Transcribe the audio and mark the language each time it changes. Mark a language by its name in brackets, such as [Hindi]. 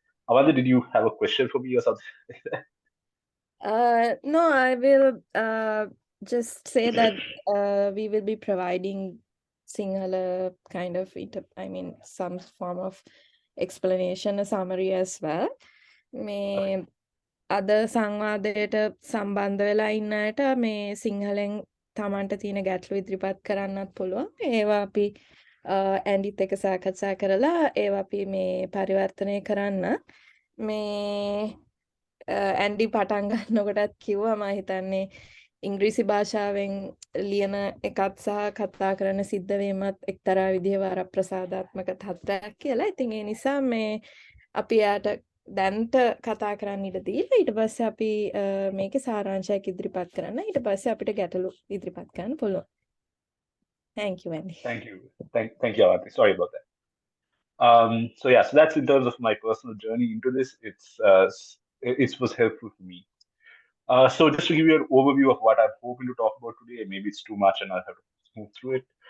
[English] Avanda, did you have a question for me or something? No, I will just say that we will be providing Sinhala kind of some form of explanation, a summary as well. Okay. [Sinhala] මේ අද සංවාදයට සම්බන්ධ වෙලා ඉන්න අයට මේ සිංහලෙන් තමන්ට තියෙන ගැටලු ඉදිරිපත් කරන්නත් පුළුවන්. ඒවා අපි ඇන්ඩිත් එක සාකච්ඡා කරලා ඒවා අපි මේ පරිවර්තනය කරන්න. මේ ඇන්ඩි පටන් ගන්නකොටත් කිව්වා මම හිතන්නේ ඉංග්‍රීසි භාෂාවෙන් ලියන එකත් සහ කතා කරන සිද්ධවීමත් එක්තරා විදිහේ වරප්‍රසාදාත්මක තත්ත්වයක් කියලා. ඉතින් ඒ නිසා මේ අපි යාට දැන්ට කතා කරන්න ඉඩ දීලා ඊට පස්සේ අපි මේකේ සාරාංශයක් ඉදිරිපත් කරන්න. ඊට පස්සේ අපිට ගැටලු ඉදිරිපත් කරන්න පුළුවන්. [English] Thank you, Andy. Thank you. Thank you, Avanti. Sorry about that. So yeah, so that's in terms of my personal journey into this. It was helpful for me. So just to give you an overview of what I'm hoping to talk about today, maybe it's too much and I'll have to move through it.